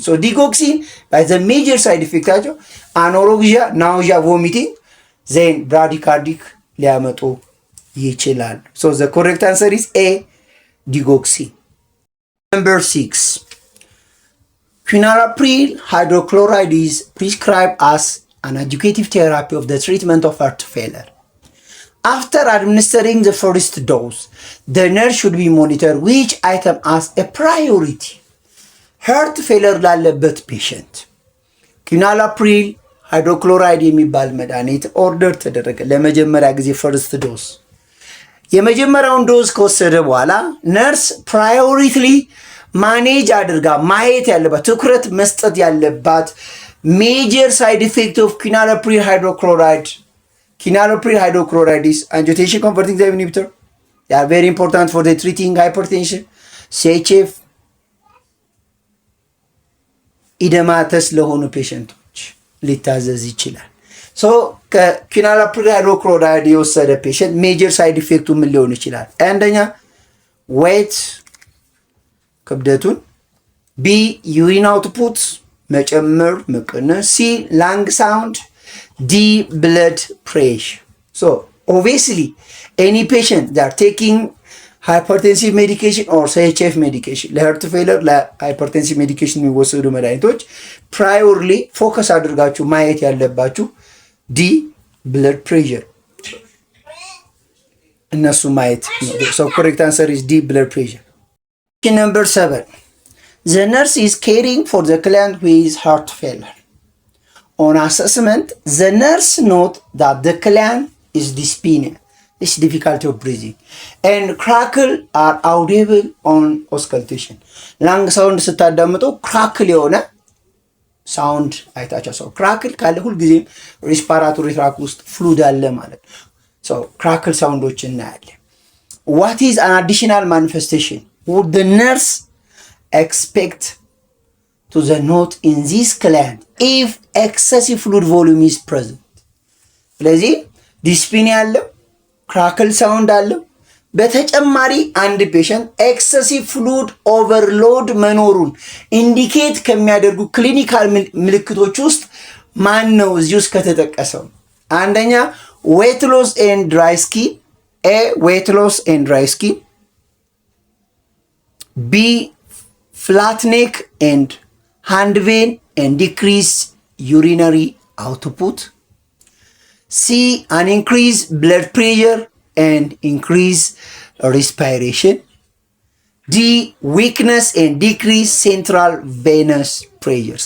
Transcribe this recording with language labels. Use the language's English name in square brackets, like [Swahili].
[English] So digoxin by the major side effect አቸው anorexia, nausea, vomiting, then bradycardic [Amharic] ሊያመጡ ይችላል። [English] So the correct answer is A digoxin. Number 6. Quinapril hydrochloride is prescribed as an adjunctive therapy of the treatment of heart failure. After administering the first dose, the nurse should be monitored which item as a priority. [Amharic] Heart failure ላለበት ፔሸንት ኪናላፕሪል ሃይድሮክሎራይድ የሚባል መድኃኒት ኦርደር ተደረገ ለመጀመሪያ ጊዜ ፈርስት ዶዝ። የመጀመሪያውን ዶዝ ከወሰደ በኋላ ነርስ ፕራዮሪቲሊ ማኔጅ አድርጋ ማየት ያለባት ትኩረት መስጠት ያለባት ሜጀር ሳይድ ኢፌክት ኦፍ ኪናላፕሪል ሃይድሮክሎራይድ [English] Quinapril hydrochloride is angiotensin converting enzyme inhibitor. They are very important for the treating hypertension. [Amharic] CHF ኢደማተስ ለሆኑ ፔሸንቶች ሊታዘዝ ይችላል። ሶ ከኪናላፕሪል ሃይድሮክሎራይድ የወሰደ ፔሸንት ሜጀር ሳይድ ኢፌክቱ ምን ሊሆን ይችላል? አንደኛ ዌት ክብደቱን፣ ቢ ዩሪን አውትፑት መጨመር መቀነስ፣ ሲ ላንግ ሳውንድ፣ D blood pressure. [English] So obviously any patient that are taking hypertensive medication or CHF medication [Amharic] ለheart failure ለhypertensive medication የሚወሰዱ መድኃኒቶች priorly focus አድርጋችሁ ማየት ያለባችሁ D blood pressure እነሱ ማየት ነው። [English] So correct answer is D blood pressure. Number 7. The nurse is caring for the client who is heart failure. On assessment, the nurse note that the client is dyspnea, is difficulty of breathing, and crackle are audible on auscultation. [Amharic] Lung sound ስታዳምጡ crackle የሆነ ሳውንድ አይታችሁ ሰው crackle ካለ ሁሉ ጊዜ ሪስፓራቶሪ ትራክ ውስጥ ፍሉድ አለ ማለት ነው። So crackle ሳውንዶች እናያለን። [English] What is an additional manifestation? Would the nurse expect to the note in this client if excessive fluid volume is present? [Amharic] ስለዚህ ዲስፒኒያ አለው፣ ክራክል ሳውንድ አለው። በተጨማሪ አንድ ፔሸንት ኤክሰሲቭ ፍሉድ ኦቨርሎድ መኖሩን ኢንዲኬት ከሚያደርጉ ክሊኒካል ምልክቶች ውስጥ ማን ነው እዚህ ውስጥ ከተጠቀሰው? [English] አንደኛ ዌት ሎስ ኤንድ ድራይ ስኪን፣ ኤ ዌት ሎስ ኤንድ ድራይ ስኪን፣ ቢ ፍላት ኔክ ኤንድ hand vein and decrease urinary output, C an increased blood pressure and increase respiration, D weakness and decrease central venous pressure.